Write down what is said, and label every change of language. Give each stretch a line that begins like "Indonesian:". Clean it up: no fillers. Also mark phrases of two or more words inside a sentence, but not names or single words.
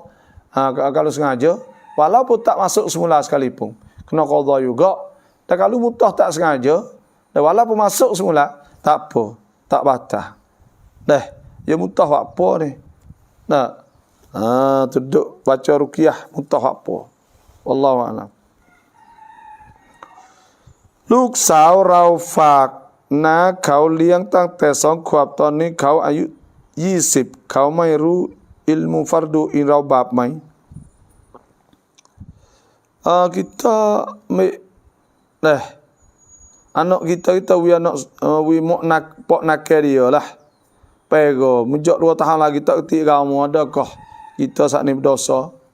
Malay: Kalau sengaja, walaupun tak masuk semula sekalipun, kena qada juga. Dan kalau muntah tak sengaja, dan walaupun masuk semula, tak apa, tak batal. Ya muntah apa ni? Duduk baca ruqyah, muntah apa?
Arabic: والله أعلم.
Thai: ลูกสาวเราฝากน้าเขาเลี้ยงตั้งแต่2 ขวบ ตอนนี้เขาอายุ20 เขาไม่รู้อิลมุฟัรดูอินเราบาปไหม
Malay: kita anak kita wi pok nak dia lah pego menjak 2 tahun lagi tak kerti kamu adakah kita saat ni berdosa?